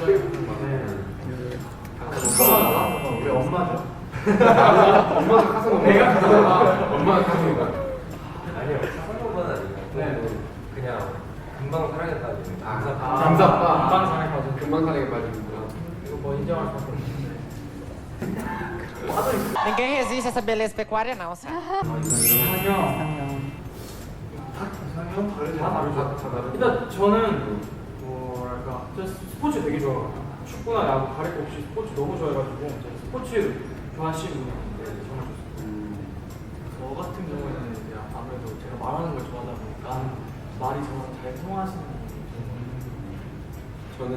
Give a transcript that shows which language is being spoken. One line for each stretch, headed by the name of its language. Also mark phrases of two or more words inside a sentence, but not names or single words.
Korean: 우리 엄마죠. 엄마가 가서 내가 가서 엄마가 가서 아니요, 사랑보다는 아니고 네. 그냥 금방 사랑했다는 감사합니다. 감사합니다. 금방 사랑에 빠져. 금방 사랑에 빠지는구나. 이거 뭐 인정할 수 없는데.
Portuguese: Ninguém resiste a essa beleza pecuária, não, sabe?
Korean: 이상형. 다 다르죠. 일단 저는 뭐랄까 저 스포츠 되게 좋아해요. 축구나 야구 가릴 거 없이 스포츠 너무 좋아해가지고 제가 스포츠 좋아하시는 분인데 정말 좋습니다. 저 같은 경우에는 이제 아무래도 제가 말하는 걸 좋아하다 보니까 말이 정말 잘 통하시는 분이